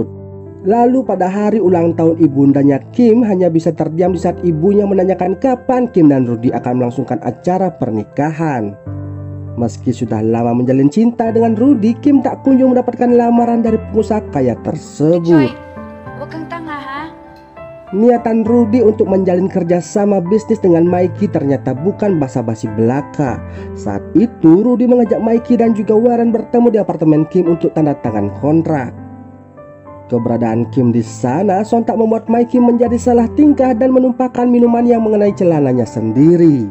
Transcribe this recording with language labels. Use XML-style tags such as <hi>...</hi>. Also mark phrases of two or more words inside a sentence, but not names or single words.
<id>Lalu pada hari ulang tahun ibundanya Kim hanya bisa terdiam di saat ibunya menanyakan kapan Kim dan Rudy akan melangsungkan acara pernikahan. Meski sudah lama menjalin cinta dengan Rudy, Kim tak kunjung mendapatkan lamaran dari pengusaha kaya tersebut.</id> <tl>Huwag kang tanga ha.</tl> <id>Niatan Rudy untuk menjalin kerjasama bisnis dengan Mikey ternyata bukan basa-basi belaka. Saat itu Rudy mengajak Mikey dan juga Warren bertemu di apartemen Kim untuk tanda tangan kontrak. Keberadaan Kim di sana sontak membuat Mikey menjadi salah tingkah dan menumpahkan minuman yang mengenai celananya sendiri.</id>